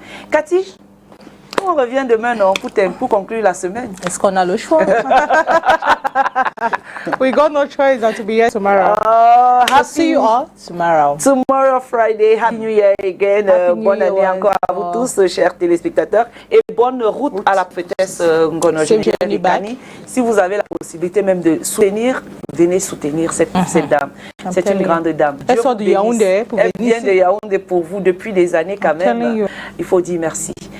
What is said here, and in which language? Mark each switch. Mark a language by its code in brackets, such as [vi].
[fr] Cathy, on revient demain non, pour conclure la semaine. Est-ce qu'on a le choix? [en] We got no choice than to be here tomorrow. I'll see you all tomorrow. Tomorrow, Friday. Happy New Year again. [fr] Bonne année encore à vous tous, chers téléspectateurs. Et bonne route à la prophétesse Ngonoje Bani. Si vous avez la possibilité même de soutenir, venez soutenir cette dame. C'est une grande dame. Elle sort de Yaoundé. Elle vient de Yaoundé pour vous depuis des années quand même. Il faut dire merci.